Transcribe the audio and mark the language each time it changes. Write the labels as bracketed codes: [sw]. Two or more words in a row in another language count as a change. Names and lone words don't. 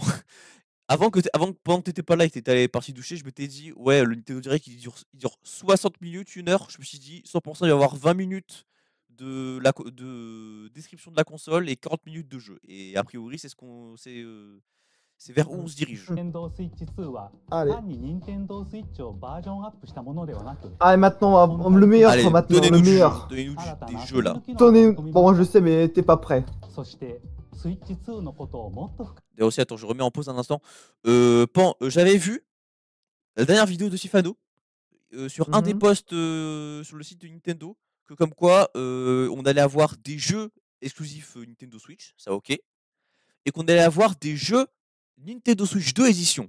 [fr] Pendant que t'étais pas là et que t'étais parti doucher, je m'étais dit, ouais, le Nintendo Direct il dure 60 minutes, 1 heure. Je me suis dit, 100% il va y avoir 20 minutes de description de la console et 40 minutes de jeu. Et a priori, c'est ce qu'on. c'est vers où on se dirige. [ja] Nintendo Switch 2は [fr] Allez. [ja] 単に Nintendo Switch をバージョンアップしたものではなく [fr] Allez, maintenant, le meilleur, Allez, quoi, maintenant, le donnez-nous meilleur. des jeux là. Donnez... Bon, je sais, mais t'es pas prêt. [ja] そして Switch 2のことをもっと深く [fr] Et aussi, attends, je remets en pause un instant. J'avais vu la dernière vidéo de Sifano sur un des posts sur le site de Nintendo que comme quoi on allait avoir des jeux exclusifs Nintendo Switch, ça ok, et qu'on allait avoir des jeux Nintendo Switch 2 édition.